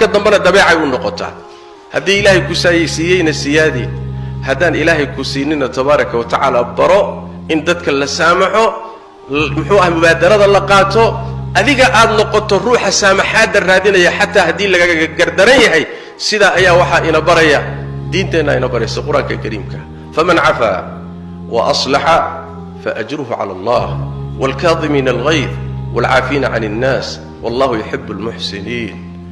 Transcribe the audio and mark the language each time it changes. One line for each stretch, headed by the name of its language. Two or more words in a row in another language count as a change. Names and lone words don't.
Somali: dambana dabeecay u noqotaa hadii ilaahay ku saayisiiyayna siyaadi hadaan ilaahay ku siinina
Arabic: تبارك وتعالى
Somali: baro in dadka la saamaxo muxuu ah mubaadarada la qaato adiga aad noqoto ruuxa saamaxaada raadinaya hatta hadii laga gardaran yahay sida ayaa waxa ina baraya diinteena ina baraysa quraanka kariimka
Arabic: فمن عفا وأصلح فأجره على الله والكاظمين الغيظ والعافين عن الناس والله يحب المحسنين